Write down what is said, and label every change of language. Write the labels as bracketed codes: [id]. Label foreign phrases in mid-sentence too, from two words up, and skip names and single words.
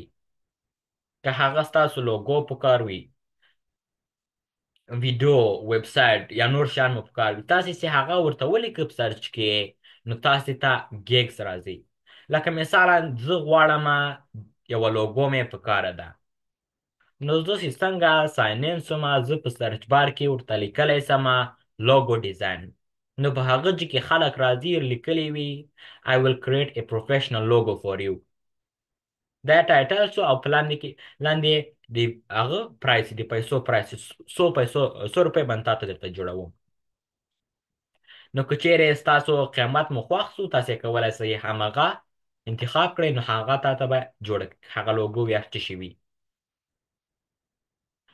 [ps] که هغه ستاسو لوګو په کار وي، ویډیو، ویب سایټ یا نور شیان مو په کار وي، تاسې چې هغه ورته ولیکئ په سرچ کې، نو تاسې ته ګیګز راځي. لکه مثالا زه غواړم یوه لوګو مې په کاره ده، نو زه چې څنګه [en] sign in [ps] سوم، زه په [en] search bar [ps] کې ورته لیکلی سم [en] logo design. [ps] نو په هغه ځای کې خلک راځي لیکلی وي [en] I will create a professional logo for you. [ps] دا ټایټل شو او په لاندې د هغه پرایس، د پیسو پرایس 100 روپۍ باندې تاته درته جوړوم. نو که چیرې ستاسو قیمت مو خوښ سو، تاسې کولی سئ همغه انتخاب کړئ، نو هغه تاته به جوړه هغه لوګو یا څه شي وي.